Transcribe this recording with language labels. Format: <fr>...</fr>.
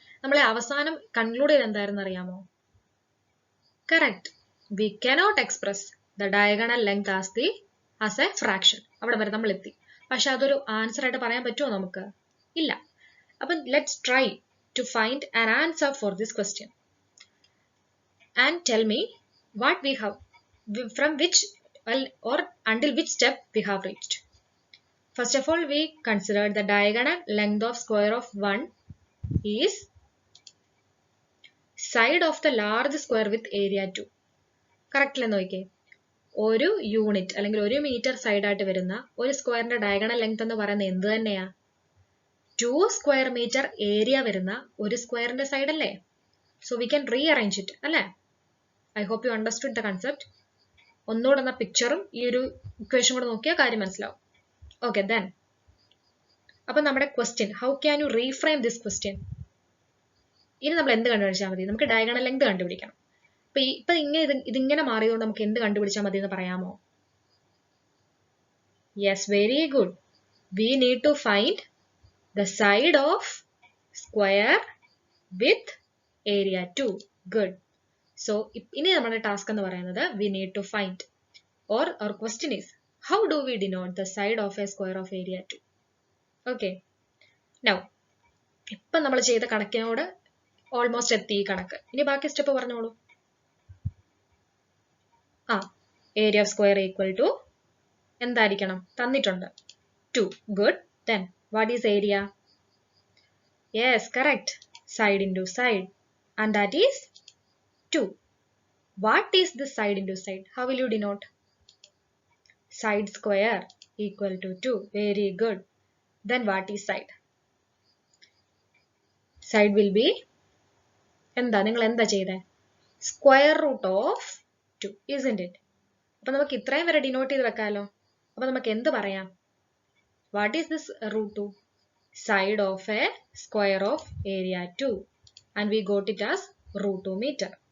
<ml>നമ്മളെ അവസാനം കൺക്ലൂഡ് ചെയ്ത് എന്തായിരുന്നു അറിയാമോ? Correct,</ml> <en>We cannot express the diagonal length as a fraction.</en> <ml>അവിടെ വരെ നമ്മൾ എത്തി. പക്ഷെ അതൊരു ആൻസർ ആയിട്ട് പറയാൻ പറ്റുമോ നമുക്ക്? ഇല്ല.</ml> <en>അപ്പം let's try to find an answer for this question and tell me what we have, from which or until which step we have reached. First of all, we considered the diagonal length of square of 1 is side of the large square with area 2.</en> <ml>Correct അല്ലേ നോക്കിയേ? ഒരു unit അല്ലെങ്കിൽ 1 metre സൈഡായിട്ട് വരുന്ന ഒരു സ്ക്വയറിന്റെ diagonal length എന്ന് പറയുന്നത് എന്ത് തന്നെയാ? 2 സ്ക്വയർ മീറ്റർ ഏരിയ വരുന്ന ഒരു സ്ക്വയറിന്റെ സൈഡ് അല്ലേ?</ml> <en>So we can rearrange it അല്ലേ? I hope you understood the concept.</en> <ml>ഒന്നുകൂടെ എന്ന പിക്ചറും ഈ ഒരു ഇക്വേഷൻ കൂടെ നോക്കിയാൽ കാര്യം മനസ്സിലാവും.</ml> <en>okay, then</en> <ml>അപ്പൊ നമ്മുടെ</ml> <en>Question, how can you reframe this question?</en> <ml>ഇനി നമ്മൾ എന്ത് കണ്ടുപിടിച്ചാൽ മതി? നമുക്ക് ഡയഗണൽ ലെങ്ത് കണ്ടുപിടിക്കണം. ഇപ്പൊ ഇതിങ്ങനെ മാറിയതുകൊണ്ട് നമുക്ക് എന്ത് കണ്ടുപിടിച്ചാൽ മതി എന്ന് പറയാമോ?</ml> <en>Yes, very good. We need to find the side of square with area 2. Good. So</en> <ml>ഇനി നമ്മുടെ ടാസ്ക് എന്ന് പറയുന്നത്</ml> <en>we need to find, or our question is, how do we denote the side of a square of area 2?</en> <ml>Okay, now ഇപ്പൊ നമ്മൾ ചെയ്ത കണക്കിനോട് almost എത്തി ഈ കണക്ക്. ഇനി ബാക്കി സ്റ്റെപ്പ് പറഞ്ഞോളൂ.</ml> <en>area of square equal to</en> <ml>എന്തായിരിക്കണം? തന്നിട്ടുണ്ട്</ml> <en>2. Good. Then what is area? Yes, correct. Side into side. And that is 2. What is this side into side? How will you denote? Side square equal to 2. Very good. Then what is side? Side will be</en> <ml>എന്താ നിങ്ങൾ എന്താ ചെയ്തേ?</ml> <en>Square root of 2, isn't it?</en> <ml>അപ്പൊ നമുക്ക് ഇത്രയും വരെ denote ചെയ്ത് വെക്കാലോ. അപ്പൊ നമുക്ക് എന്ത് പറയാം?</ml> <en>What is this root 2? Side of a square of area 2, and we got it as root 2 meter.</en>